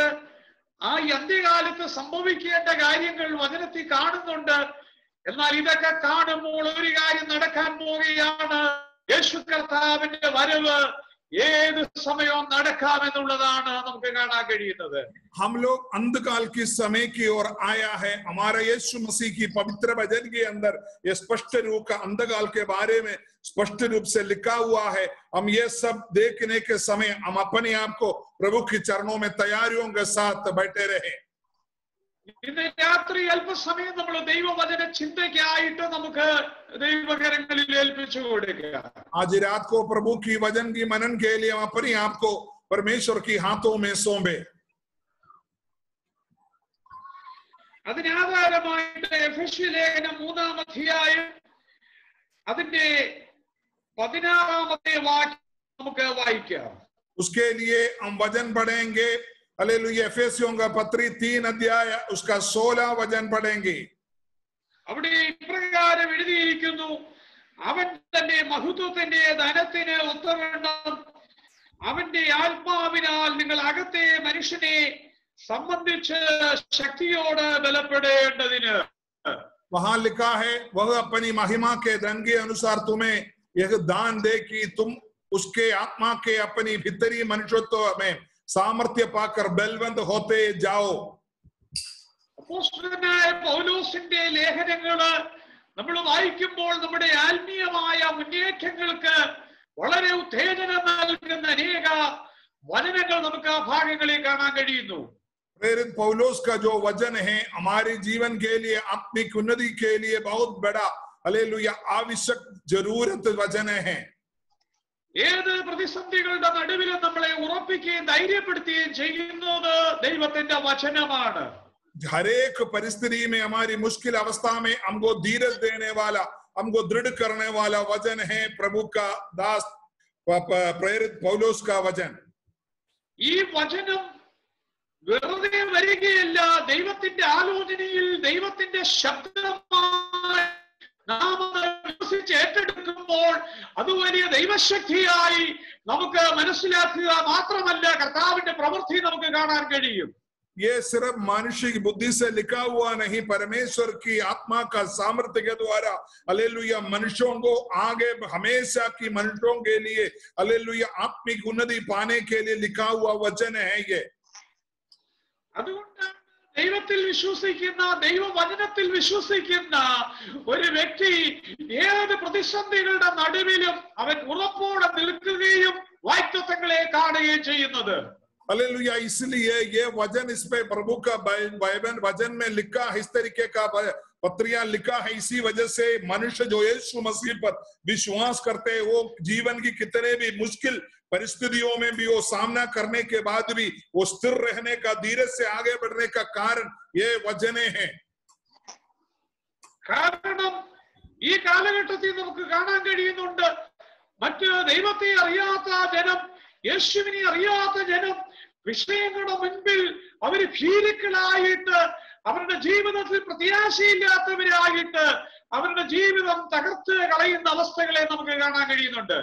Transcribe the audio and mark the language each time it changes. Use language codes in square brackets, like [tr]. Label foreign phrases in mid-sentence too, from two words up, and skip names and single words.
[ml] ആ അന്ത്യകാലത്ത് സംഭവിക്കേണ്ട കാര്യങ്ങൾ വചനത്തിൽ കാണുന്നുണ്ട്. എന്നാൽ ഇതൊക്കെ കാണുമ്പോൾ ഒരു കാര്യം നടക്കാൻ പോവുകയാണ്. യേശു കർത്താവിന്റെ വരവ് ഏത് സമയവും നടക്കാമെന്നുള്ളതാണ് നമുക്ക് കാണാൻ കഴിയുന്നത്. [hi] हम लोग अंधकाल की समय की ओर आया है। हमारा यीशु मसीह की पवित्र वचन के अंदर ये स्पष्ट रूप का अंधकाल के बारे में स्पष्ट रूप से लिखा हुआ है। हम ये सब देखने के समय हम अपने आप को प्रभु के चरणों में तैयारियों के साथ बैठे रहे। [ml] ഇന്ന് രാത്രി അല്പസമയം നമ്മൾ ദൈവവചന ചിന്തയ്ക്കായിട്ട് നമുക്ക് ദൈവകരങ്ങളിൽ ഏൽപ്പിച്ചു കൊടുക്കുക. [hi] आज रात को प्रभु की वचन की मनन के लिए हम अपने आप को परमेश्वर की हाथों में सौंपे। [ml] അതിനാധാരമായിട്ട് എഫെസ്യ ലേഖനം 3-ാം അധ്യായം അതിന്റെ 16-ാമത്തെ വാക്യം നമുക്ക് വായിക്കാം. [hi] उसके लिए हम वचन पढ़ेंगे। हालेलुया एफेसियों का पत्री 3 अध्याय उसका 16 वचन पढ़ेंगे। [ml] അവിടെ ഇപ്രകാരം എഴുതിയിരിക്കുന്നു, അവൻ തന്റെ മഹത്വത്തിന്റെ ധനത്തിന് ഒത്തവണ്ണം അവന്റെ ആത്മാവിനാൽ നിങ്ങൾ അകത്തെ മനുഷ്യനെ സംബന്ധിച്ച് ശക്തിയോട് ബലപ്പെടേണ്ടതിന്. [hi] वहां लिखा है वह अपनी महिमा के धन के अनुसार तुम्हें यह दान दे कि तुम उसके आत्मा के अपनी भीतरी मनुष्यत्व में सामर्थ्य पाकर बलवंत होते जाओ. [ml] അപ്പോസ്തലനായ പൗലോസിന്റെ ലേഖനങ്ങള് നമ്മൾ വായിക്കുമ്പോൾ നമ്മുടെ ആത്മീയമായ മുന്നേറ്റങ്ങൾക്ക് വളരെ ഉത്തേജനം നൽകുന്ന അനേക വചനങ്ങൾ നമുക്ക് ആ ഭാഗങ്ങളിൽ കാണാൻ കഴിയുന്നു. [hi] प्रेरित पौलुस का जो वचन है हमारे जीवन के लिए आत्मिक उन्नति के लिए बहुत बड़ा हालेलुया आवश्यक जरूरत वचन है. [ml] ഏത് പ്രതിസന്ധികളുടെ നടുവിലും നമ്മളെ ഉറപ്പിക്കുകയും ധൈര്യപ്പെടുത്തുകയും ചെയ്യുന്നത് ദൈവത്തിന്റെ വചനമാണ്. [hi] हर एक परिस्थिति में हमारी मुश्किल अवस्था में हमको धीरज देने वाला हमको दृढ़ करने वाला वचन है प्रभु का दास प्रेरित पौलुस का वचन. [ml] ഈ വചനം വെറുതെ വരികയല്ല, ദൈവത്തിന്റെ ആലോചനയിൽ ദൈവത്തിന്റെ ശബ്ദമായി നാം വിശ്വസിച്ച് ഏറ്റെടുക്കുമ്പോൾ അത് വലിയ ദൈവശക്തിയായി നമുക്ക് മനസ്സിലാക്കുക മാത്രമല്ല കർത്താവിന്റെ പ്രവൃത്തി നമുക്ക് കാണാൻ കഴിയും. [hi] ये सिर्फ मनुष्य की बुद्धि से लिखा हुआ नहीं, परमेश्वर की आत्मा का सामर्थ्य के द्वारा हालेलुया मनुष्यों को आगे हमेशा की मनुष्यों के लिए हालेलुया आत्मिक उन्नति पाने के लिए लिखा हुआ वचन है ये. [ml] അതുകൊണ്ടാണ് ദൈവത്തിൽ വിശ്വസിക്കുന്ന ദൈവവചനത്തിൽ വിശ്വസിക്കുന്ന ഒരു വ്യക്തി ഏത് പ്രതിസന്ധികളുടെ നടുവിലും അവൻ ഉറപ്പോടെ നിൽക്കുകയും വാഗ്ദത്തങ്ങളെ കാണുകയും ചെയ്യുന്നത്. [hi] हालेलुया इसलिए ये वचन इस पे प्रभु का वचन में लिखा है, इस तरीके का पत्रियां लिखा है. इसी वजह से मनुष्य जो यीशु मसीह पर विश्वास करते हैं वो जीवन की कितने भी मुश्किल परिस्थितियों में भी वो सामना करने के बाद भी वो स्थिर रहने का धीरज से आगे बढ़ने का कारण ये वचने हैं. [ml] കാരണം ഈ കാലഘട്ടത്തിൽ നമുക്ക് കാണാൻ കഴിയുന്നുണ്ട് മറ്റ് ദൈവത്തെ അറിയാത്ത ജനം, യേശുവിനെ അറിയാത്ത ജനം വിഷയങ്ങളുടെ മുൻപിൽ അവര് ഭീരുക്കളായിട്ട് അവരുടെ ജീവിതത്തിൽ പ്രത്യാശയില്ലാത്തവരായിട്ട് അവരുടെ ജീവിതം തകർത്ത് കളയുന്ന അവസ്ഥകളെ നമുക്ക് കാണാൻ കഴിയുന്നുണ്ട്.